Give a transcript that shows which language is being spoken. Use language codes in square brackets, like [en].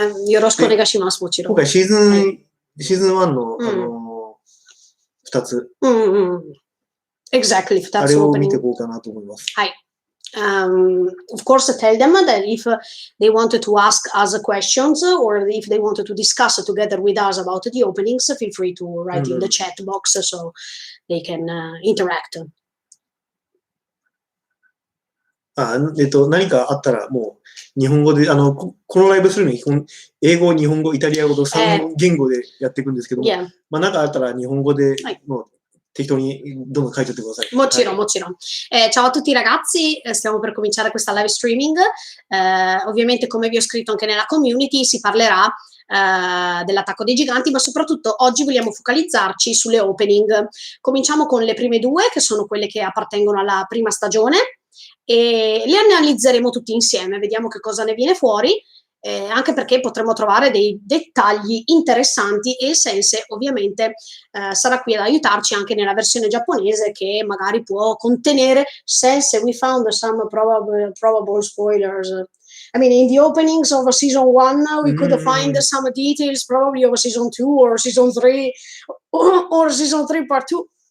[ja] よろしくお願いします、もちろん。今回シーズン1の、2つ。 [en] Exactly、 [ja] 2つ。あれを見ていこうかなと思います。はい。 [en] Of course, tell them that if they wanted to ask us questions or if they wanted to discuss together with us about the openings, feel free to write in the chat box so they can interact. [ja] 何かあったらもう日本語で、このライブするのに英語、日本語、イタリア語と3言語でやっていくんですけども、まあ何かあったら日本語でもう適当にどんどん書いておいてください。もちろん、もちろん。 [it] Ciao a tutti ragazzi, stiamo per cominciare questa live streaming. Ovviamente, come vi ho scritto anche nella community, si parlerà dell'attacco dei giganti, ma soprattutto oggi vogliamo focalizzarci sulle opening. Cominciamo con le prime 2, che sono quelle che appartengono alla prima stagione, e le analizzeremo tutti insieme, vediamo che cosa ne viene fuori. Anche perché potremo trovare dei dettagli interessanti e il Sensei ovviamente sarà qui ad aiutarci anche nella versione giapponese, che magari può contenere. [en] Sensei, we found some probable spoilers. I mean, in the openings of season 1, we could find some details probably of season 2 or season 3 or season 3 part 2.